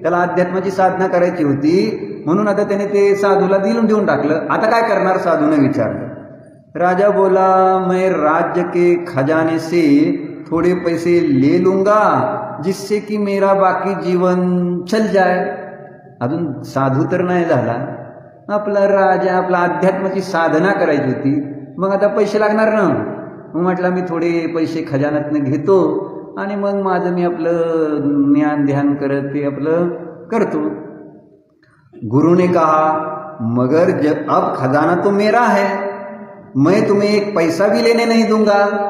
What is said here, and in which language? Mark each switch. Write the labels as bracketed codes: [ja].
[mr] त्याला अध्यात्माची साधना करायची होती, म्हणून आता त्याने ते साधूला देऊन टाकलं. आता काय करणार साधूने विचारलं. [hi] राजा बोला मैं राज्य के खजाने से थोड़े पैसे ले लूंगा जिससे कि मेरा बाकी जीवन चल जाए. [mr] अजून साधू तर नाही झाला, आपला राजा, आपला अध्यात्माची साधना करायची होती, मग आता पैसे लागणार ना. मग म्हटलं मी थोडे पैसे खजानातनं घेतो आणि मग माझं मी आपलं ज्ञान ध्यान करत ते आपलं करतो. [hi] गुरु ने कहा मगर जब अब खजाना तो मेरा है, मैं तुम्हें एक पैसा भी लेने नहीं दूंगा.